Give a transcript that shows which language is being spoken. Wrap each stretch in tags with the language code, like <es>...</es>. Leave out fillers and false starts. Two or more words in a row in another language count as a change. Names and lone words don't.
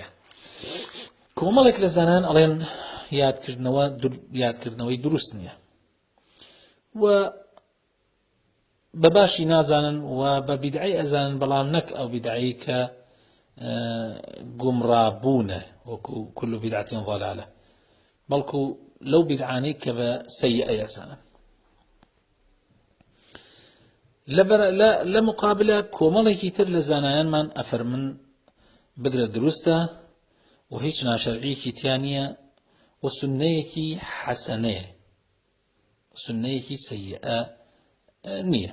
<ckb>کۆمەڵێک لە زانایان ئەڵێن یادکردنەوەی دروست نییە و بە باشی نازانن و بە بیدعی ئەزانن، بەڵام نەک ئەو بیدعی کە گومڕابوونە وەکو</ckb> <ar>كل بدعة ضلالة،</ar> <ckb>بەڵکو لەو بیدعانەی کە بە سەیئە ئەزانن. لە مقابلە کۆمەڵێکی تر لە زانایانمان ئەفەرمن بگرە دروستە و هیچ ناشەرعیەکی تیا نییە و سنەیەکی حەسەنەیە، سنەیەکی سەیئە نییە.</ckb>